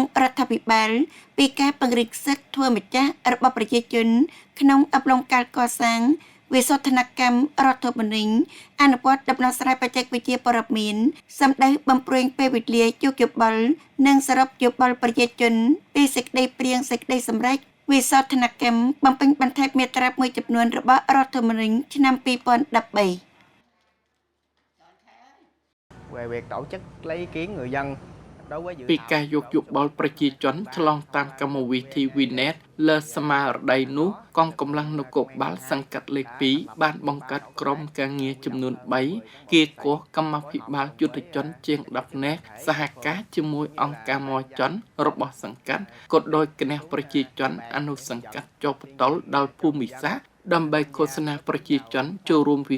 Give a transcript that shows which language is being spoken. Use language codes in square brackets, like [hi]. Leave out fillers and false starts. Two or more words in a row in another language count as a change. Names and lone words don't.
[km] រដ្ឋាភិបាលពីការពង្រីកសិទ្ធិធ្វើម្ចាស់របស់ប្រជាជនក្នុងអំឡុងកាលកសាងវិសោធនកម្មរដ្ឋធម្មនុញ្ញអនុវត្តដំណោះស្រាយបច្ចេកវិទ្យាព័ត៌មានសម្ដៅបំព្រួយពេលវេលាយោគយល់និងសរុបយោបល់ប្រជាជនពីសេចក្តីព្រាងសេចក្តីសម្រេចវិសោធនកម្មបំពេញបន្ថែមមាត្រាមួយចំនួនរបស់រដ្ឋធម្មនុញ្ញឆ្នាំ2013 [vi] về việc tổ chức lấy ý kiến người dân đối với dự [km] ពីការយកយោបល់ប្រជាជនឆ្លងតាមកម្មវិធី VNet លើស្មារតីនោះកងកម្លាំងនគរបាលសង្កាត់លេខ2បានបង្កើតក្រុមការងារចំនួន3គៀកោះកម្មាភិបាលយុទ្ធជនជាង10នាក់សហ ការជាមួយអង្គការមច័ន្ទរបស់សង្កាត់ក៏ដោយគណៈប្រជាជនអនុសង្កាត់ចុះបន្ទល់ដល់ភូមិសាស្ត្រដើម្បីឃោសនាប្រជាជនចូលរួមវិ